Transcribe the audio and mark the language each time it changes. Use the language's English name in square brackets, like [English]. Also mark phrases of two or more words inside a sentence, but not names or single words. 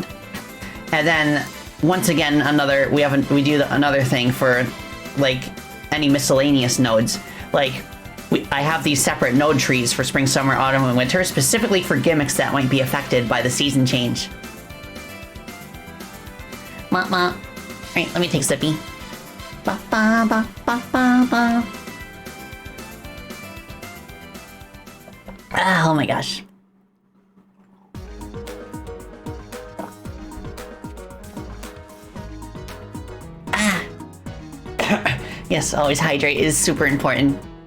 [English] And then, once again, we do another thing for, like, any miscellaneous nodes. Like, I have these separate node trees for spring, summer, autumn, and winter, specifically for gimmicks that might be affected by the season change. Alright, let me take a sippy. Ba ba ba ba ba ba. Ah, oh my gosh. Ah. Yes, always hydrate is super important.